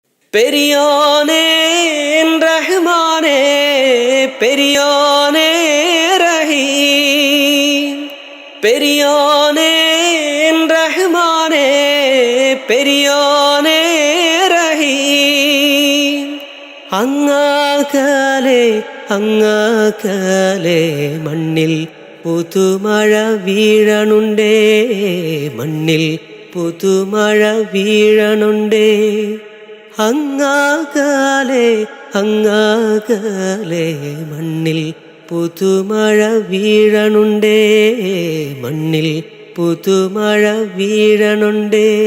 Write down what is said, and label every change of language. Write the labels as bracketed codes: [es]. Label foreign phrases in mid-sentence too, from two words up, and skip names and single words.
[ta] பெரியோனே ரஹ்மானே பெரியோனே ரஹீம் பெரியோனே ரஹ்மானே பெரியோனே ரஹீம் [ml] അങ്ങാകലെ അങ്ങാകലെ മണ്ണിൽ പുതുമഴ വീഴണുണ്ടേ മണ്ണിൽ പുതുമഴ വീഴണുണ്ടേ അങ്ങാകലെ അങ്ങാകലെ മണ്ണിൽ പുതുമഴ വീഴണുണ്ടേ മണ്ണിൽ പുതുമഴ വീഴണുണ്ടേ